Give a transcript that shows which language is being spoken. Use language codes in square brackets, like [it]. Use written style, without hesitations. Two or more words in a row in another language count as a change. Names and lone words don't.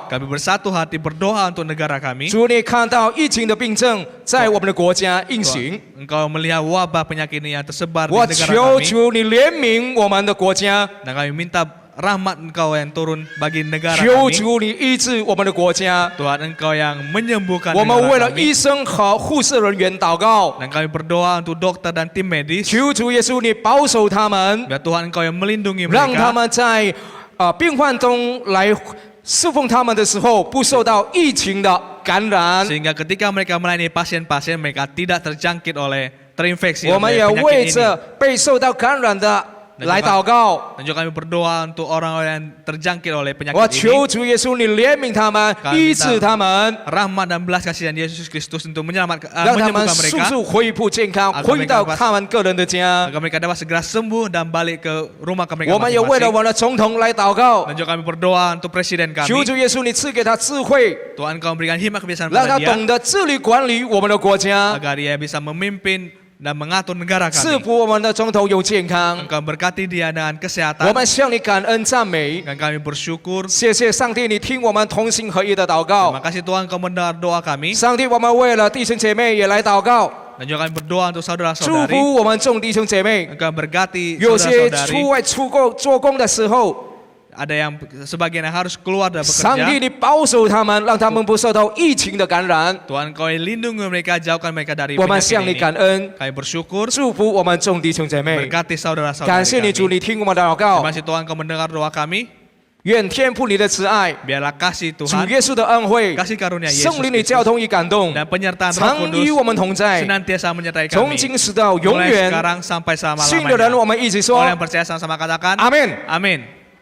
[id] Kami bersatu hati berdoa untuk negara kami. [zh] 主，你看到疫情的病症在我们的国家运行， [id] Engkau melihat wabah penyakit ini yang tersebar di [zh] 我 [id] negara [zh] 求 [id] kami. [zh] 主你怜悯我们的国家， [id] Dan kami minta rahmat Engkau yang turun bagi negara [zh] 求 [id] kami. [zh] 主你医治我们的国家。 [id] Tuhan, Engkau yang menyembuhkan [zh] 我们为 [id] negara [zh] 了医 [id] kami. [zh] 生和护士人员祷告， [id] Dan kami berdoa untuk dokter dan tim medis. [zh] 求主耶稣你保守他们， [id] Biar Tuhan Engkau yang melindungi [zh] 让他 [id] mereka. [zh] 们在病患中来侍奉他们的时候，不受到疫情的感染。 [id] Sehingga ketika mereka melayani pasien-pasien, mereka tidak terjangkit oleh terinfeksi [zh] 我们 [id] oleh [zh] 也为 [id] penyakit [zh] 着 [id] ini. [zh] 被受到感染的来祷告。 [id] Dan juga kami berdoa untuk orang-orang yang terjangkit oleh [zh] 我 [id] penyakit [zh] 求 [id] ini. [zh] 主耶稣你怜悯他们， [id] Kami [zh] 医治他们， [id] Rahmat dan belas kasihan Yesus Kristus untuk [zh] 让他们 [id] menyembuhkan [zh] 速 [id] mereka. [zh] 速恢复健康， [id] Agar [zh] 回到 [id] mereka [zh] 他们个人的家。 [id] Agar mereka dapat segera sembuh dan balik ke rumah mereka [zh] 我们也为了 [id] masing-masing. [zh] 我们的总统来祷告， [id] Dan juga kami berdoa untuk presiden [zh] 求 [id] kami. [zh] 主耶稣你赐给他智慧， [id] Tuhan Engkau berikan hikmat kebiasaan [zh] 让他 [id] pada dia. [zh] 懂得治理管理我们的国家， [id] Agar dia bisa memimpin dan mengatur negara [zh] 赐 [id] kami. [zh] 福我们的总统有健康。 [id] Engkau berkati dia dengan [zh] 我 [id] kesehatan. [zh] 们向你感恩赞美， [id] Dan kami bersyukur. [zh] 谢谢上帝，你听我们同心合一的祷 [id] Terima [zh] 告。 [id] kasih Tuhan Engkau mendengar doa kami. [zh] 上帝，我们为了弟兄姐妹也来祷告， [id] Dan juga kami berdoa untuk [zh] 祝 [id] saudara-saudari. [zh] 福我们众弟兄姐妹。 [id] Engkau berkati [zh] 有些 [id] saudara-saudari. [zh] 出外出工做工的时候， [id] Ada yang sebagian yang harus keluar dan [zh] 上帝 [id] bekerja. [zh] 你保守他们，让他们不受到疫情的感染。 [id] Tuhan Engkau lindungi mereka, jauhkan mereka dari [zh] 我们 [id] penyakit [zh] 向你 [id] ini. [zh] 感恩， [id] Kami bersyukur. [zh] 祝福我们众弟兄姐妹。 [id] Berkati saudara-saudari [zh] 感谢你 [id] kami. [zh] 主，你听我们的祷告 [id] Terima。kasih Tuhan Engkau mendengar doa kami. [zh] 愿天父你的慈爱、 [id] Biarlah kasih [zh] 主 [id] Tuhan, [zh] 耶稣的恩惠、 [id] kasih karunia Yesus [zh] 圣灵的交 [id] Kristus [zh] 通与感动， [id] dan penyertaan Roh [zh] 常与 [id] Kudus [zh] 我们同在， [id] senantiasa menyertai [zh] 从 [id] kami. [zh] 今时到永 [id] Mulai [zh] 远。 [id] sekarang sampai [zh] 信的人， [id] selama-lamanya. [zh] 我们一起说 [id] Orang yang percaya sama-sama katakan, [zh] 阿门。 [id] Amin.